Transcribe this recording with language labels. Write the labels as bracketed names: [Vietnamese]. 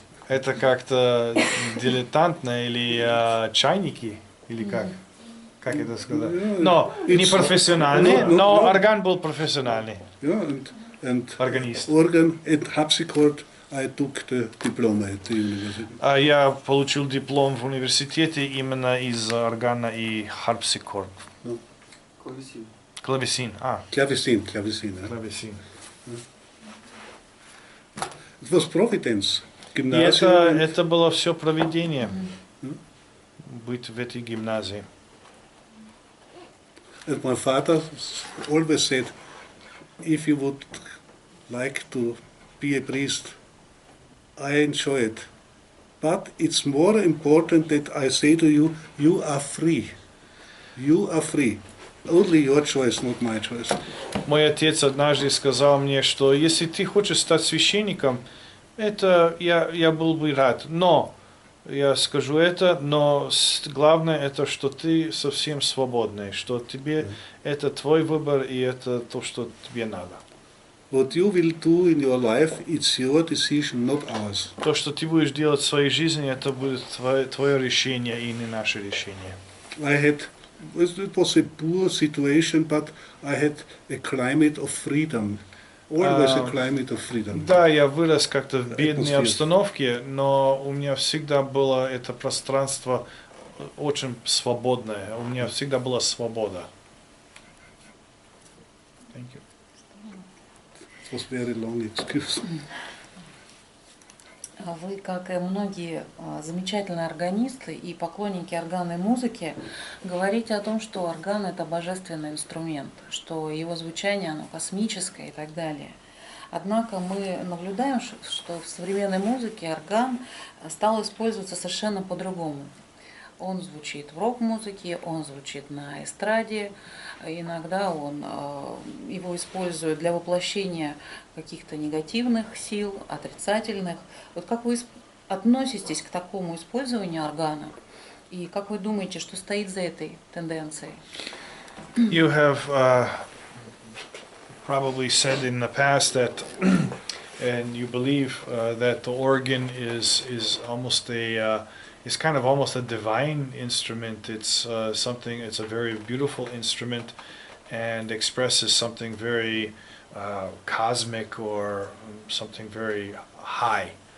[Russian] Это как-то дилетантно или чайники, или как? Как это сказать? Но не профессиональный, но орган был профессиональный. [English] Yeah, and [Russian] Органист. [English] Organ and harpsichord I took the diploma at the university. [Russian] Я получил диплом в университете именно из органа и harpsichord. Клавесин. Клавесин. [French] Clavecin. [Russian] Клавесин. [English] It was Providence. [Russian] И [English] Gymnasium. [Russian] это было все проведение, быть в этой гимназии. [English] And my father always said, if you would like to be a priest, I enjoy it. But it's more important that I say to you, you are free. You are free. Only your choice, not my choice. [Russian] Мой отец однажды сказал мне, что если ты хочешь стать священником, это я был бы рад. Но я скажу это, но главное это, что ты совсем свободный, что тебе это твой выбор и это то, что тебе надо. [English] What you will do in your life, it's your decision, not ours. [Russian] То, что ты будешь делать в своей жизни, это будет твое решение и не наше решение. [English] It was a poor situation, but I had a climate of freedom. Always a climate of freedom. [Russian] Да, я вырос как-то в бедной обстановке, но у меня всегда было это пространство очень свободное. У меня всегда была свобода. [English] Thank you. It was very long excuse. [Russian] Вы, как и многие замечательные органисты и поклонники органной музыки, говорите о том, что орган – это божественный инструмент, что его звучание оно космическое и так далее. Однако мы наблюдаем, что в современной музыке орган стал использоваться совершенно по-другому. Он звучит в рок-музыке, он звучит на эстраде, иногда его используют для воплощения каких-то негативных сил, отрицательных. Вот как вы относитесь к такому использованию органа? И как вы думаете, что стоит за этой тенденцией? [English] You have probably said in the past that, and you believe that the organ is almost it's kind of almost a divine instrument. It's it's a very beautiful instrument and expresses something very cosmic or something very high.